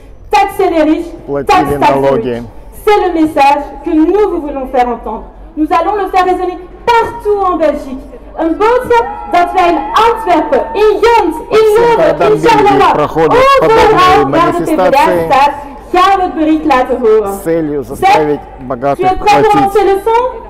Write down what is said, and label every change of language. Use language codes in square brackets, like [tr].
[fr] Taxer les riches, taxer les riches. C'est le message que nous voulons faire entendre. Nous allons le faire résonner partout en Belgique. [nl] Een boodschap dat wij in Antwerpen, in Gent, in Leuven, in Charleroi, overal waar de PvdA staat, gaan we het bericht laten horen. Zeg, [fr] tu es prêt pour lancer le son?